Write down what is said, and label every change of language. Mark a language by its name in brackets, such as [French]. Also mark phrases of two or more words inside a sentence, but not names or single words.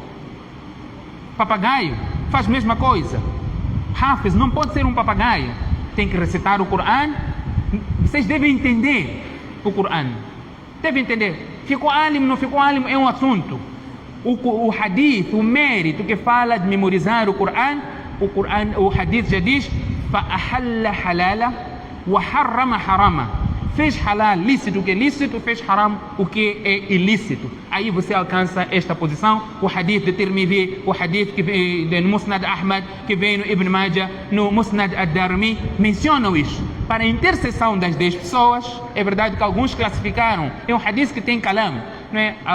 [Portuguese] Papagaio faz a mesma coisa. Hafiz não pode ser um papagaio, tem que recitar o Corão. Vocês devem entender o Corão, devem entender. Ficou alim, não ficou alim, é um assunto. O hadith, o mérito que fala de memorizar o Corão, o hadith já diz: [Arabic] فأحل حلالا وحرم حراما. [Portuguese] Fez halal, lícito, o que é lícito, fez haram, o que é ilícito. Aí você alcança esta posição. O hadith de Tirmidhi, o hadith que vem no Musnad Ahmad, que vem no Ibn Majah, no Musnad Ad-Darimi, mencionam isso. Para a interseção das 10 pessoas, é verdade que alguns classificaram, é um hadith que tem kalam, não é?